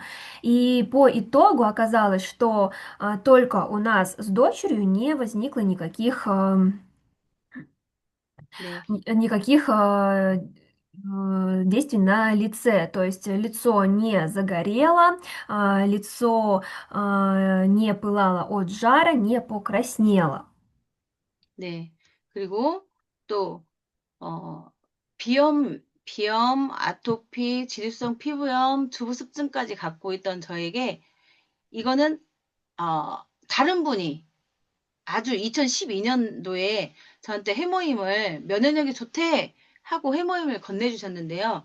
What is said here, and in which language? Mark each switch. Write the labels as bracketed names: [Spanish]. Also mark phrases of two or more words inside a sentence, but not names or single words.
[Russian] И по итогу оказалось, что только у нас с дочерью не возникло [Korean] 네, [Russian] никаких действий на лице. То есть лицо не загорело, лицо не пылало от жара, не покраснело. [Korean] 네. 그리고 또 비염, 아토피, 지루성 피부염, 주부습증까지 갖고 있던 저에게 이거는 다른 분이 아주 2012년도에 저한테 해모임을 면역력이 좋대 하고 해모임을 건네주셨는데요.